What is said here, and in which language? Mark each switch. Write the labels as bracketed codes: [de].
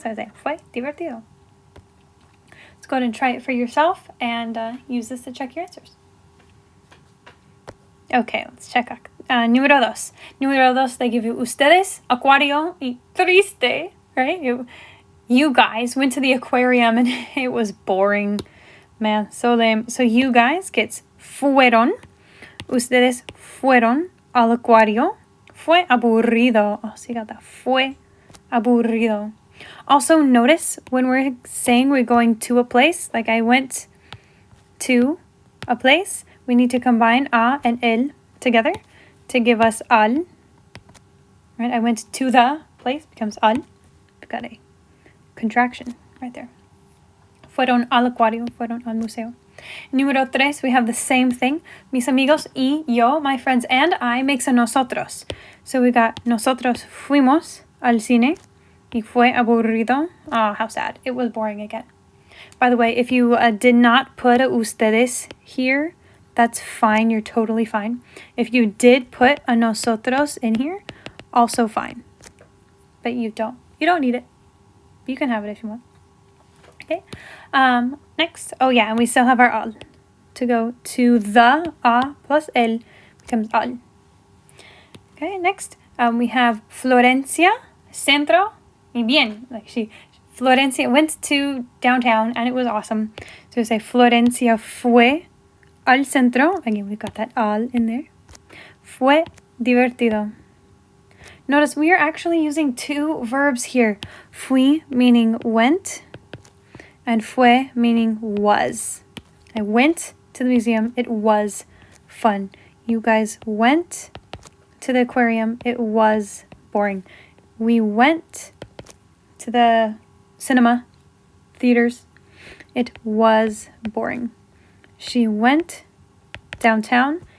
[en] So I say [es] fue divertido. [en] Let's go ahead and try it for yourself and use this to check your answers. Okay, let's check. Número 2. Número 2, they give you [es] ustedes, acuario, y triste, [en] right? You guys went to the aquarium and it was boring. Man, so lame. So you guys gets fueron. [es] Ustedes fueron al acuario. Fue aburrido. [en] Oh, so you got that. Fue aburrido. Also notice when we're saying we're going to a place, like I went to a place, we need to combine a and el together to give us al. right? I went to the place, becomes al. We've got a contraction right there. [es] Fueron al acuario, fueron al museo. [en] Número 3, we have the same thing. [es] Mis amigos y yo, [en] my friends and I, makes a nosotros. So we got [es] nosotros fuimos al cine y fue aburrido. [en] Oh, how sad. It was boring again. By the way, if you did not put a ustedes here, that's fine. You're totally fine. If you did put a nosotros in here, also fine. But you don't need it. You can have it if you want. Okay. Next. Oh yeah, and we still have our al. To go to the a plus el becomes al. Okay, next. We have Florencia, centro, y bien. Florencia went to downtown and it was awesome. So we say [es] Florencia fue al centro. [en] Again, we've got that al in there. [es] Fue divertido. [en] Notice we are actually using two verbs here. Fui meaning went and fue meaning was. I went to the museum. It was fun. You guys went to the aquarium. It was boring. We went to the cinema, theaters. It was boring. She went downtown.